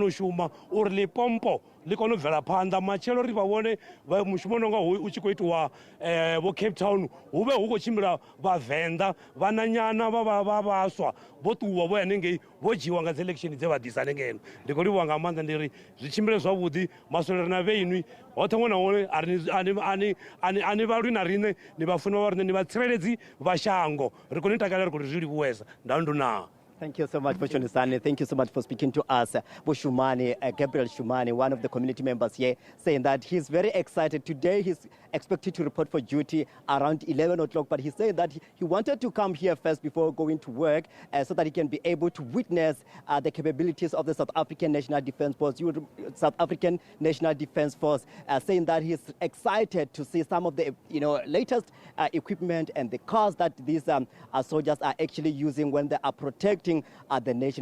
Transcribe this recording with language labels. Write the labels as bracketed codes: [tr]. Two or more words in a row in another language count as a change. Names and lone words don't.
[ve] u shuma uri Limpopo ḽi kone u bvela phanḓa matshelo ri vha vhone mushumo nonga hoyu u tshi khou itiwa vho Cape Town hu vhe hu khou tshimbila vhavenḓa vhananyana vha vhaswa vho ṱuwa vho hanengei vho dzhiwa nga dzi election dze vha ḓisa hanengeno ndi khou livhuwa nga maanḓa ndi ri zwi tshimbile zwavhuḓi masole ri na vheinwi hoṱhe ṅwe na ṅwe ani vhalwi na riṋe ni vhafunwa vha riṋe ni vhatsireledzi vha shango ri khou ni takalela ri khou ri zwi livhuwesa ndandu naa. [en] Thank you so much, Boshone. Thank you so much for speaking to us. Boshumane, Gabriel Shumane, one of the community members here, saying that he's very excited. Today he's expected to report for duty around 11 o'clock, but he said that he wanted to come here first before going to work so that he can be able to witness the capabilities of the South African National Defence Force, saying that he's excited to see some of the latest equipment and the cars that these soldiers are actually using when they are protecting the nation.